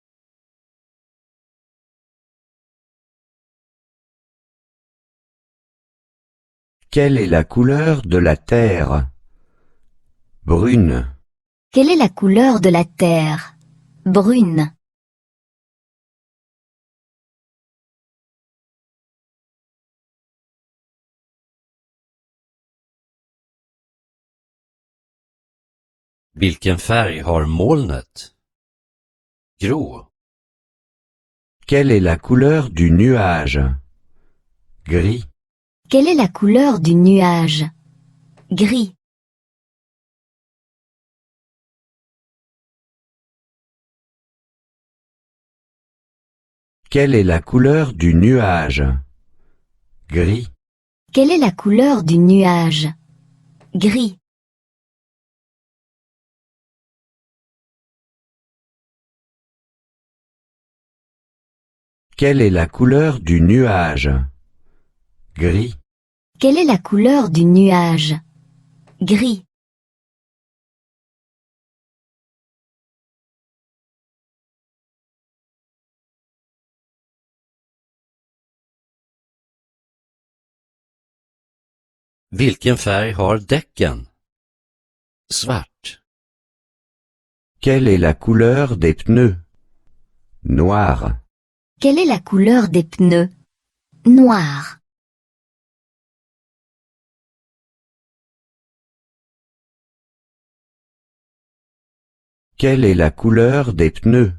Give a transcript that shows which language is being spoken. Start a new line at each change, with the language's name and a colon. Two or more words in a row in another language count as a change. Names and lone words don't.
French: Quelle est la couleur de la terre? Brune. Quelle est la couleur de la terre? Brune.
Swedish: Vilken färg har molnet? Grå.
French: Quelle est la couleur du nuage? Gris. Quelle est la couleur du nuage? Gris. Quelle est la couleur du nuage? Gris. Quelle est la couleur du nuage? Gris. Quelle est la couleur du nuage? Gris. Quelle est la couleur du nuage? Gris.
Swedish: Vilken färg har däcken? Svart.
French: Quelle est la couleur des pneus? Noir. Quelle est la couleur des pneus? Noir. Quelle est la couleur des pneus?